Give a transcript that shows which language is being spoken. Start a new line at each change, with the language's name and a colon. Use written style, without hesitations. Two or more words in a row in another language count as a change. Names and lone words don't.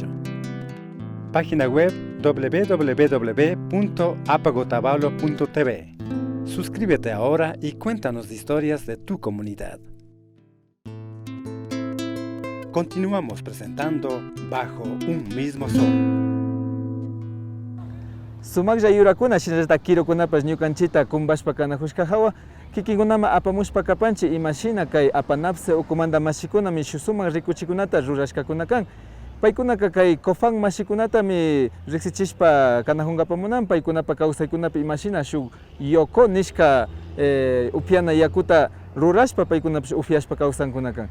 Spanish: Página web www.apacotavalo.tv. Suscríbete ahora y cuéntanos historias de tu comunidad. Continuamos presentando Bajo un Mismo Sol.
Quechua: Sumaklla yurakuna shinallata kirukunapas ñukanchita kumbashpa kanajushka hawa kikinkunama apamushpa kapanchi imashina kay apanapse ukumanda mashikuna mishu sumak rikuchikunata rurashkakuna kan. Paykunaka kay COFAN mashikunatami riksichishpa kanajunkapamunan paykunapa kawsaykunapi imashina shuk yoko nishka upiana yakuta rurashpa paykunapish upiashpa kawsankuna kan.